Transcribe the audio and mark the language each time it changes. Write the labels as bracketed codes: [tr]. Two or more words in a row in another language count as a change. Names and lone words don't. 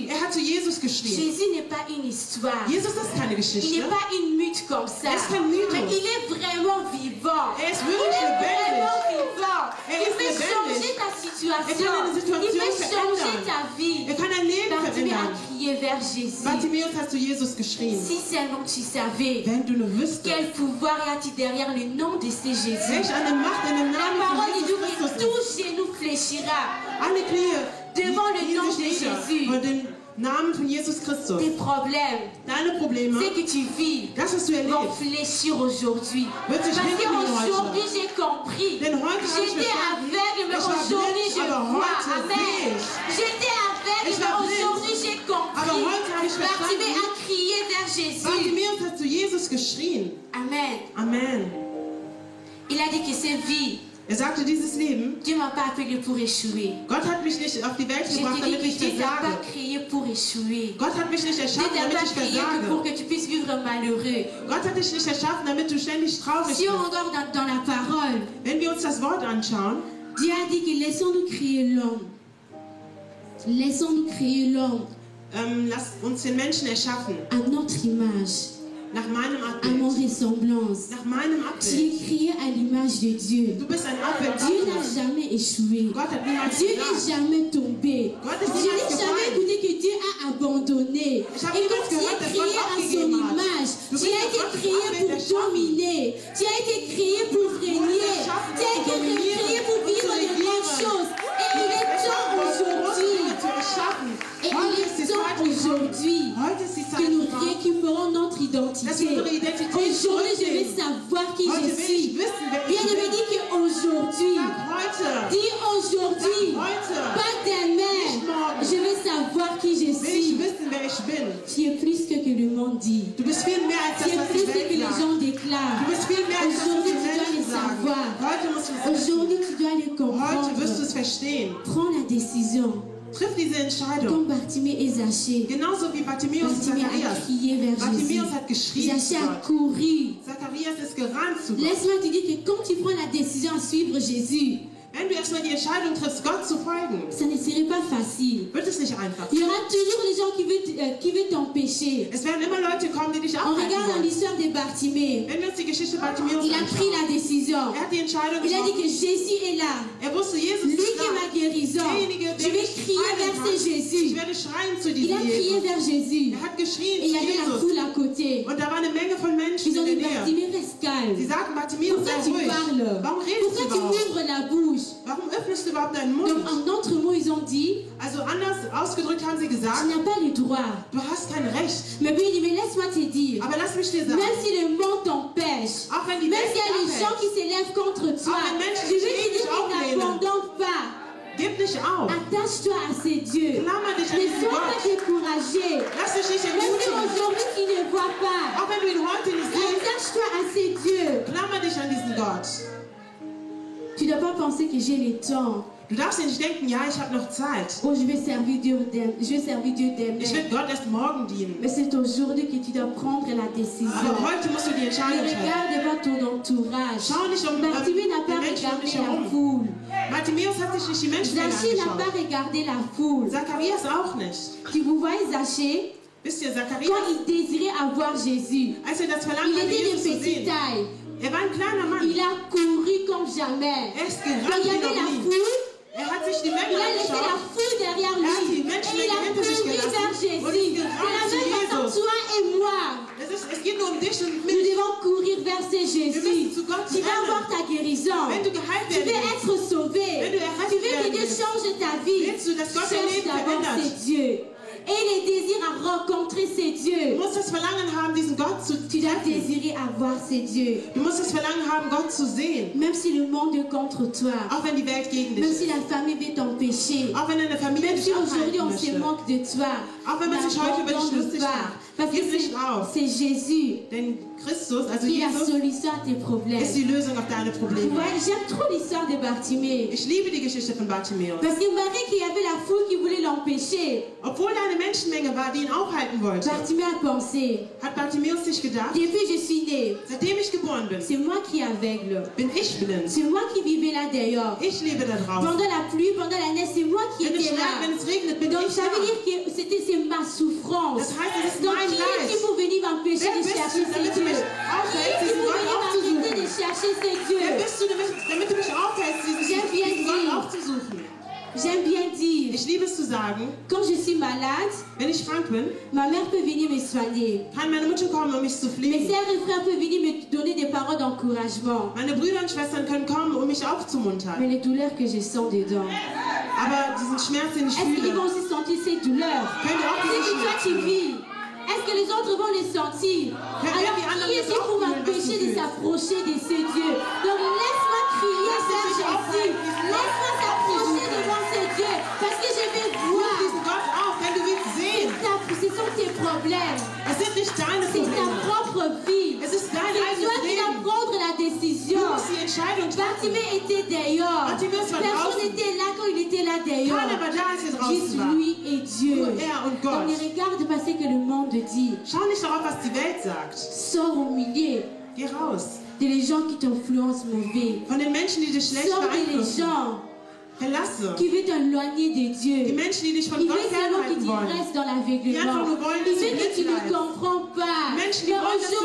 [de] Er hat zu Jesus geschrien. [fr] Jésus n'est pas une histoire. [de] Jesus ist keine [fr] Il [de] Geschichte. [fr] n'est pas une mythe comme ça. [de] Er ist kein Mythos. [fr] Mais il est vraiment vivant. [de] Er ist [fr] Il [de] wirklich [fr] est [de] lebendig. [fr] vraiment vivant. [de] Er [fr] Il [de] ist [fr] peut [de] lebendig. [fr] changer ta situation. [de] Er kann deine Situation [fr] Il peut changer [de] verändern. [fr] ta vie. [de] Er kann dein Leben [fr] Bartimée a [de] verändern. [fr] crié vers Jésus. [de] Bartimäus hat zu Jesus geschrien. [fr] Si seulement tu savais [de] Wenn du nur wüsstest, [fr] quel pouvoir y a-t-il derrière le nom de ce Jésus. [de] welch eine Macht in dem [fr] La [de] Namen [fr] parole [de] von [fr] dit [de] Jesus [fr] que [de] Christus [fr] tout [de] ist. [fr] genou fléchira. [de] Alle Knie [fr] Devant le nom de [de] sich nieder [fr] Jésus. [de] vor dem Namen von Jesus Christus. [fr] Tes problèmes, [de] Deine Probleme, [fr] ce que tu vis, [de] das, was du [fr] vont [de] erlebst, [fr] fléchir aujourd'hui. [de] wird sich [fr] Parce [de] hinlegen [fr] qu'aujourd'hui [de] heute. [fr] j'ai compris. [de] Denn heute habe ich [fr] J'étais [de] verstanden, [fr] aveugle, mais [de] ich war [fr] aujourd'hui [de] blind, [fr] je [de] aber [fr] vois. [de] heute [fr] Amen. [de] sehe ich. [fr] J'étais aveugle, [de] Ich [fr] mais [de] war blind, [fr] aujourd'hui j'ai [de] aber [fr] compris. [de] heute habe ich [fr] Bartimée [de] verstanden. [fr] a crié vers Jésus. [de] Bartimäus hat zu Jesus geschrien. [fr] Amen. [de] Amen. [fr] Il a dit que cette vie, [de] Er sagte, dieses Leben, [fr] Dieu ne m'a pas appelé pour échouer. [de] Gott hat mich nicht auf die Welt [fr] Je [de] gebracht, [fr] te dis [de] damit ich [fr] que Dieu ne t'a pas [de] versage. [fr] créé pour échouer. [de] Gott hat mich nicht [fr] Dieu [de] erschaffen, [fr] ne t'a [de] damit [fr] pas [de] ich [fr] créé que pour [de] versage. [fr] que tu puisses vivre malheureux. [de] Gott hat dich nicht erschaffen, damit du ständig traurig [fr] Si [de] bist. [fr] on regarde dans la parole, [de] Wenn wir uns das Wort anschauen, [fr] Dieu a dit que laissons-nous créer l'homme. Laissons-nous créer l'homme [de] lass uns den Menschen erschaffen, [fr] à notre image, [de] nach meinem [fr] à mon [de] Abbild. [fr] ressemblance. [de] Nach meinem [fr] Tu [de] Abbild. [fr] es créé à l'image de Dieu. [de] Du bist ein Abbild [fr] Dieu n'a [de] Gottes. [fr] jamais échoué. [de] Gott hat niemals [fr] Dieu n'est [de] gesagt. [fr] jamais tombé. [de] Gott ist [fr] Je [de] niemals [fr] n'ai jamais [de] gefallen. [fr] écouté que Dieu a abandonné. [de] Ich habe [fr] Et [de] niemals [fr] quand tu [de] gehört, [fr] es [de] dass [fr] créé [de] Gott [fr] à son [de] aufgegeben hat. [fr] image, [de] Du [fr] tu [de] bist [fr] as été [de] Gottes [fr] créé [de] Abbild [fr] pour [de] erschaffen. [fr] dominer. Tu as été créé pour régner. [de] erschaffen, [fr] Tu as [de] um zu [fr] été [de] dominieren, [fr] créé pour [de] um [fr] vivre [de] zu [fr] de grandes [de] regieren. [fr] choses. Et il est temps aujourd'hui. [de] zu erschaffen. [fr] Et [de] Heute [fr] il [de] ist die [fr] est temps [de] Zeit gekommen. [fr] aujourd'hui [de] Heute ist die [fr] que [de] Zeit [fr] nous [de] gekommen, [fr] récupérons notre [de] dass wir [fr] identité. [de] unsere Identität [fr] Aujourd'hui, je vais [de] zurücknehmen. [fr] savoir qui [de] Heute [fr] je [de] will [fr] suis. [de] ich wissen, wer [fr] Bien [de] ich [fr] aimé, [de] bin. [fr] dit qu'aujourd'hui, [de] Sag heute, [fr] dis aujourd'hui, [de] heute [fr] pas demain, je vais savoir qui je [de] will ich [fr] suis. [de] wissen, wer ich bin. [fr] Tu es plus que le monde dit. [de] Du bist viel mehr als [fr] Tu [de] das, [fr] es [de] was [fr] plus [de] die [fr] que [de] Welt [fr] les [de] sagt. [fr] gens [de] Du [fr] déclarent. [de] bist viel mehr als das, was [fr] Aujourd'hui, [de] die [fr] tu dois le [de] Menschen sagen. [fr] savoir. [de] Heute musst du es wissen. [fr] Aujourd'hui, tu dois le [de] Heute wirst du [fr] comprendre. [de] es verstehen. [fr] Prends la décision. [de] Triff diese Entscheidung. [fr] Comme Bartimée et Zachée. [de] Genauso wie Bartimäus und [fr] Bartimée a [de] Zacharias. [fr] crié vers Jésus. [de] Bartimäus hat geschrien zu [fr] Zachée a [de] Gott. [fr] couru. [de] Zacharias ist gerannt zu Gott. [fr] Laisse-moi te dire que quand tu prends la décision à suivre Jésus, [de] Wenn du erstmal die Entscheidung triffst, Gott zu folgen, [fr] ça ne serait pas facile. [de] wird es nicht einfach. [fr] Il y aura toujours les gens qui veulent t'empêcher. [de] Es werden immer Leute kommen, die dich [fr] On [de] abhalten [fr] regarde dans [de] wollen. [fr] l'histoire de Bartimée. [de] Wenn wir uns die Geschichte Bartimäus [fr] Il a pris [de] anschauen, [fr] la décision. [de] er hat die Entscheidung [fr] Il a dit [de] getroffen. [fr] que Jésus est là. [de] Er wusste, Jesus [fr] Lui [de] ist [fr] qui est [de] da. [fr] ma guérison. [de] Derjenige, [fr] Je [de] der [fr] vais [de] mich [fr] crier [de] heilen [fr] vers [de] kann. [fr] ce [de] Ich [fr] Jésus. [de] werde schreien zu [fr] Il a [de] diesem [fr] crié [de] Jesus. [fr] vers Jésus. [de] Er hat geschrien [fr] Et il y [de] zu [fr] avait la [de] Jesus. [fr] foule à côté. [de] Und da war eine Menge von Menschen [fr] Ils ont [de] in [fr] dit, [de] der Nähe. [fr] Bartimée, reste calme. [de] Sie sagten, Bartimäus, [fr] Pourquoi [de] sei [fr] tu [de] ruhig. [fr] parles? [de] Warum redest du [fr] Pourquoi tu [de] überhaupt? [fr] ouvres la bouche? [de] Warum öffnest du überhaupt deinen Mund? [fr] Donc en d'autres mots, ils ont dit, [de] Also anders ausgedrückt haben sie [fr] tu [de] gesagt, [fr] n'as pas le droit. [de] du hast kein Recht. [fr] Mais puis il dit, mais laisse-moi te dire, [de] Aber lass mich dir sagen, [fr] même si le monde t'empêche, [de] auch wenn die [fr] même [de] Welt [fr] s'il y a [de] dich [fr] des gens [de] abhält, [fr] qui s'élèvent contre toi, [de] wenn Menschen [fr] je [de] dich [fr] vais te [de] ewig [fr] dire que [de] auflehnen. [fr] n'abandonne pas. [de] gib nicht auf. [fr] Attache-toi à ces dieux. [de] Klammer dich an [fr] Ne [de] diesen [fr] sois pas [de] Gott. [fr] découragé. [de] Lass dich nicht [fr] Même si [de] entmutigen. [fr] aujourd'hui tu ne vois pas, [de] Auch wenn du ihn heute nicht siehst, [fr] attache-toi à ces dieux. [de] klammer dich an diesen Gott. [fr] Tu ne dois pas penser que j'ai le temps. [de] Du darfst nicht denken, ja, ich habe noch Zeit. [fr] Oh, je vais servir Dieu demain. [de] Ich werde Gott erst morgen dienen. [fr] Mais c'est aujourd'hui que tu dois prendre la décision. [de] Aber heute musst du die [fr] Ne [de] Entscheidung treffen. [fr] regarde pas ton entourage. [de] Schau nicht um [fr] Bartimée n'a [de] die [fr] pas [de] Menschen um [fr] regardé [de] dich [fr] la [de] herum. [fr] foule. [de] Bartimäus hat sich nicht die Menschen [fr] Zachée n'a [de] angeschaut. [fr] pas regardé la foule. [de] Zacharias auch nicht. [fr] Tu vous voyez Zachée, [de] Wisst ihr, [fr] quand [de] Zacharias, [fr] il désirait avoir Jésus, [de] als er das Verlangen [fr] il [de] hatte, [fr] était de [de] Jesus zu [fr] petite [de] sehen, [fr] taille. [de] er war ein kleiner Mann. [fr] Il a couru comme jamais. [de] Er ist [fr] Quand [de] gerannt [fr] il y [de] wie [fr] avait la [de] noch nie. [fr] foule, [de] Er hat sich die Menge [fr] il a laissé la [de] angeschaut. [fr] foule derrière [de] Er hat [fr] lui. [de] die Menschen [fr] Et il a [de] hinter sich [fr] couru vers [de] gelassen [fr] Jésus. [de] und [fr] De [de] ist [fr] la [de] gerannt zu [fr] même façon, [de] Jesus. [fr] toi et moi, [de] Es geht nur um dich und [fr] nous [de] mich. [fr] devons courir vers ce [de] Wir müssen [fr] Jésus. [de] zu Gott [fr] Tu vas avoir [de] rennen. [fr] ta guérison. [de] Wenn du geheilt [fr] Tu [de] werden [fr] veux [de] willst, [fr] être sauvé. [de] wenn du du, dass Gott dein [fr] cherche [de] Leben [fr] d'abord [de] verändert? [fr] ses dieux. Et les désirs à rencontrer ces [de] Du [fr] dieux. [de] musst das Verlangen haben, diesen Gott zu [fr] Tu dois [de] treffen. [fr] désirer avoir ces dieux. [de] Du musst das Verlangen haben, Gott zu sehen. [fr] Même si le monde est contre toi. [de] Auch wenn die Welt gegen dich [fr] Même si [de] ist. [fr] la famille veut t'empêcher. [de] Auch wenn deine Familie [fr] Même [de] dich [fr] si aujourd'hui on [de] abhalten [fr] se [de] möchte. [fr] moque de toi. [de] Auch wenn man sich heute über dich [fr] N'abandonne [de] lustig [fr] pas. [de] macht. [fr] Parce que [de] Gib nicht auf. [fr] c'est Jésus [de] Denn Christus, also [fr] qui est la [de] Jesus, [fr] solution à tes problèmes. [de] ist die Lösung auf deine Probleme. [fr] Ouais, j'aime trop l'histoire de Bartimée. [de] Ich liebe die Geschichte von Bartimäus. [fr] Parce que malgré qu'il y avait la foule qui voulait l'empêcher, [de] Obwohl da eine Menschenmenge war, die ihn aufhalten wollte, [fr] Bartimée a pensé, [de] hat Bartimäus sich gedacht, [fr] depuis que je suis né, [de] seitdem ich geboren bin, [fr] c'est moi qui est aveugle. [de] bin ich blind. [fr] C'est moi qui vivais là d'ailleurs. [de] Ich lebe da draußen. [fr] Pendant la pluie, pendant la neige, c'est moi qui [de] Wenn [fr] étais là. [de] es regnet, bin [fr] Donc [de] ich [fr] ça veut [de] da. [fr] dire que c'est ma souffrance. [de] Das heißt, es ist [fr] Donc [de] mein [fr] qui est qui [de] Leid. [fr] pour venir m'empêcher [de] Wer [fr] de [de] bist [fr] chercher [de] du, [fr] ces [de] damit du [fr] dieux? [de] mich [fr] Qui [de] aufhältst, [fr] est qui [de] diesen [fr] pour [de] Gott [fr] venir [de] aufzusuchen? [fr] m'arrêter de chercher ces [de] Wer [fr] dieux? [de] bist du, damit du mich aufhältst, [fr] J'aime bien [de] diesen Gott [fr] dire. [de] aufzusuchen? [fr] J'aime bien dire, [de] Ich liebe es zu sagen, [fr] quand je suis malade, [de] wenn ich krank bin, [fr] ma mère peut venir me soigner. [de] kann meine Mutter kommen, um mich zu [fr] Mes [de] pflegen. [fr] sœurs et frères peuvent venir me donner des paroles d'encouragement. [de] Meine Brüder und Schwestern können kommen, um mich aufzumuntern. [fr] Mais les douleurs que je sens dedans, [de] Aber diesen Schmerz, den ich [fr] est-ce qu'ils [de] fühle, [fr] vont aussi sentir ces douleurs? [de] können wir auch [fr] C'est [de] diesen [fr] que toi [de] Schmerz [fr] tu [de] fühlen. [fr] vis. Est-ce que les autres vont les sentir? Alors qui est-ce qui pour m'empêcher de s'approcher de ce Dieu? Donc laisse-moi crier vers Jésus. Laisse-moi s'approcher devant ce Dieu. Parce que je vais [de] Ruf [fr] voir. [de] diesen Gott auf, wenn du willst sehen. [fr] Ce sont tes problèmes. [de] Es sind nicht deine [fr] C'est ta [de] Probleme. [fr] propre vie. [de] Es ist dein [fr] C'est toi [de] eigenes [fr] qui dois [de] Leben. [fr] prendre la [de] Du [fr] décision. [de] musst die Entscheidung treffen. [fr] Bartimée était dehors. [de] Bartimäus war [fr] Personne [de] draußen. [fr] n'était là quand il était là dehors. [de] Keiner war da, als er draußen [fr] Juste [de] war. [fr] lui et Dieu. [de] Nur er und [fr] Donc ne [de] Gott. [fr] regarde pas ce que le monde dit. [de] Schau nicht darauf, was die Welt sagt. [fr] Sors au milieu [de] Geh raus. [fr] des gens qui t'influencent mauvais. [de] Von den Menschen, die dich schlecht [fr] Sors des [de] beeinflussen. [fr] gens [de] Verlasse. [fr] qui veulent t'éloigner de [de] Die [fr] Dieu. [de] Menschen, die dich von [fr] Il [de] Gott [fr] veut seulement que [de] fernhalten [fr] tu [de] wollen. [fr] restes dans [de] Die [fr] l'aveuglement. [de] einfach nur wollen, [fr] Il [de] dass [fr] veut [de] du [fr] que tu [de] blind [fr] ne [de] bleibst. [fr] comprends pas. [de] Menschen, die [fr] Mais [de] wollen, dass du